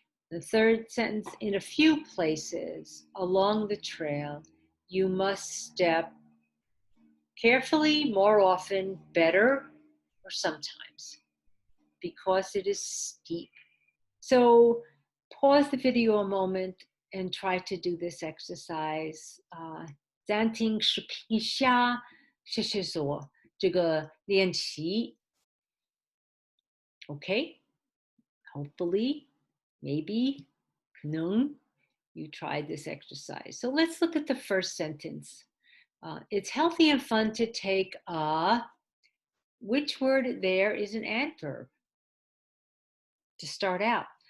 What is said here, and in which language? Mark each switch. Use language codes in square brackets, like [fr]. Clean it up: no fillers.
[en] The third sentence, in a few places along the trail, you must step carefully, more often, better, or sometimes, because it is steep. So pause the video a moment and try to do this exercise. [zh] 暂停视频一下，谢谢做这个练习。 [en] Okay? Hopefully, maybe, 可能 you tried this exercise. So let's look at the first sentence. It's healthy and fun to take a, which word there is an adverb to start out?